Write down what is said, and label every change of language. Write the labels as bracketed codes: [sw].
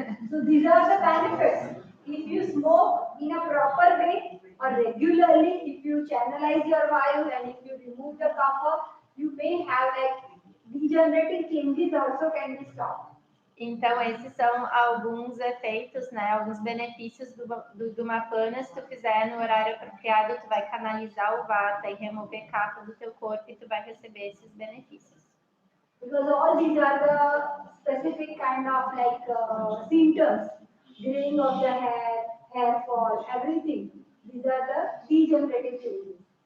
[en] So these are the benefits. If you smoke in a proper way or regularly, if you channelize your vayu and if you remove the kapha, you may have like degenerative changes also can be stopped. [pt] Então, esses são alguns efeitos, né, alguns benefícios do Dhumapana. Se tu fizer no horário apropriado, tu vai canalizar o vata e remover kapha do teu corpo e tu vai receber esses benefícios. [en] Because all these are the specific kind of like symptoms, graying of the hair fall, everything. These are the degenerative changes.